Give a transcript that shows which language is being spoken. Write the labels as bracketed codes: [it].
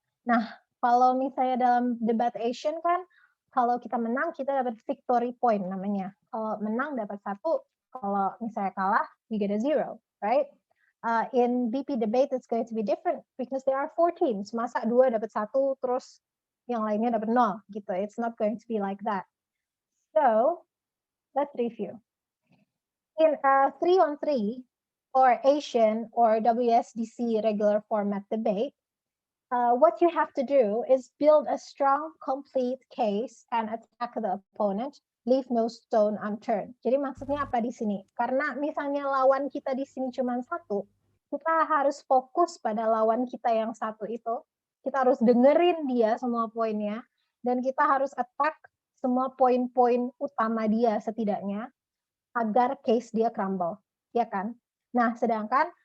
[id] Nah, kalau misalnya dalam debat Asian kan, kalau kita menang, kita dapat victory point namanya. Kalau menang dapat 1, kalau misalnya kalah, [en] you get a 0, right? In BP debate, it's going to be different because there are 4 teams. [id] Masa 2 dapat 1, terus yang lainnya dapat 0, gitu. [en] It's not going to be like that. So, let's review. In 3-on-3, or Asian or WSDC regular format debate, what you have to do is build a strong, complete case and attack the opponent, leave no stone unturned. [id] Jadi maksudnya apa di sini? Karena misalnya lawan kita di sini cuma 1, kita harus fokus pada lawan kita yang 1 itu. Kita harus dengerin dia semua poinnya, dan kita harus attack semua poin-poin utama dia setidaknya, agar case dia crumble, ya kan? Nah, sedangkan